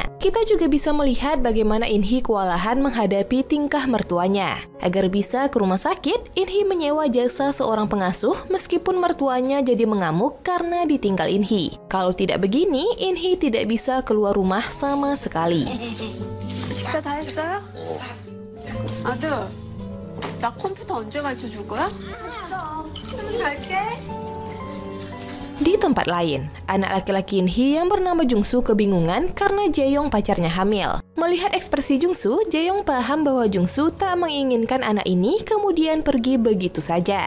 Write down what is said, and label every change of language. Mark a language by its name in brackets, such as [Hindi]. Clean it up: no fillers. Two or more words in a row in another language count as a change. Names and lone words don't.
[Indonesian] Kita juga bisa melihat bagaimana In-hee kewalahan menghadapi tingkah mertuanya. Agar bisa ke rumah sakit, In-hee menyewa jasa seorang pengasuh meskipun mertuanya jadi mengamuk karena ditinggal In-hee. Kalau tidak begini, In-hee tidak bisa keluar rumah sama sekali. [Korean] 식사 다 했어요? 아들, 나 컴퓨터 언제 가르쳐줄 거야? [Indonesian] Di tempat lain, anak laki-laki In-hee yang bernama Jung-soo kebingungan karena Jae-yong pacarnya hamil. Melihat ekspresi Jung-soo, Jae-yong paham bahwa Jung-soo tak menginginkan anak ini kemudian pergi begitu saja.